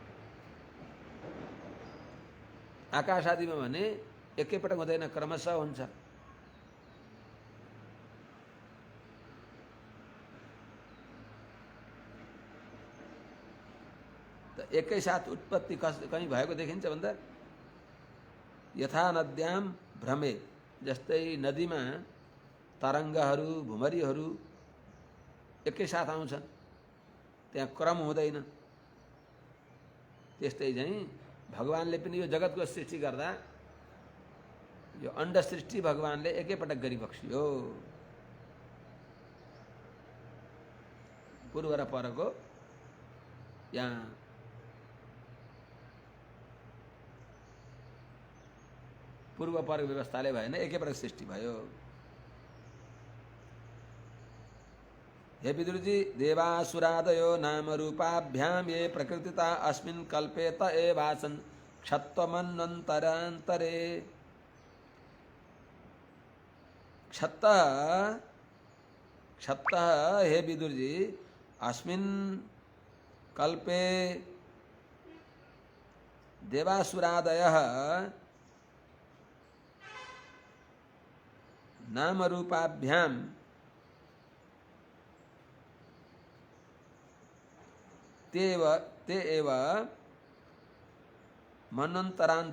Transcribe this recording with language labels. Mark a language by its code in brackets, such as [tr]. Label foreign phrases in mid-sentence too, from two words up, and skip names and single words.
[ne] आकाश आदिमा भने एकैपटक हुँदैन, क्रमशः हुन्छ। त एकै साथ उत्पत्ति कहीं भएको देखिन्छ भन्दा [sa] यथा नद्यां भ्रमे, [ne] जस्तै नदीमा तरङ्गहरू भुमरीहरू एकै साथ आउँछन्, त्यहाँ क्रम हुँदैन। त्यस्तै चाहिँ भगवानले पनि यो जगतको सृष्टि गर्दा यो अंड सृष्टि भगवानले एकैपटक गरिबक्सियो। पूर्व र परको यहाँ पूर्व पर व्यवस्थाले भएन, एकैपटक सृष्टि भयो। [sa] हे विदुरजी, देवासुरादयो नाम रूपाभ्याम ये प्रकृतिता अस्मिन् कल्पे त एवासन् क्षत्वमन्वन्तरान्तरे। क्षत्तः हे विदुरजी, अस्मिन् कल्पे देवासुरादयः नाम रूपाभ्याम ते एव मनंतरांतरे आसन।